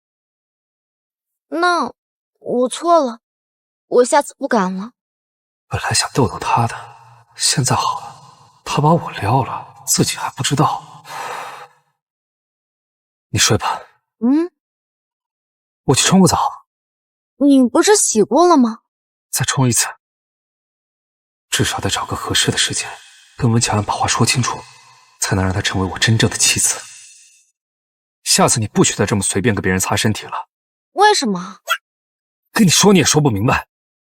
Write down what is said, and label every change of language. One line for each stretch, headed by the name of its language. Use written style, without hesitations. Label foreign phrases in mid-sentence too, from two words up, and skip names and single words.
Chinese: 那我錯了，我下次不敢了。本來想逗逗他的，現在好了，他把我撩了，自己還不知道。你睡吧。我去沖個澡。你不是洗過了嗎？再沖一次。至少得找個合適的時間，跟溫喬安把話說清楚，才能讓她成為我真正的妻子。下次你不許再這麼隨便跟別人擦身體了。為什麼？跟你說你也說不明白。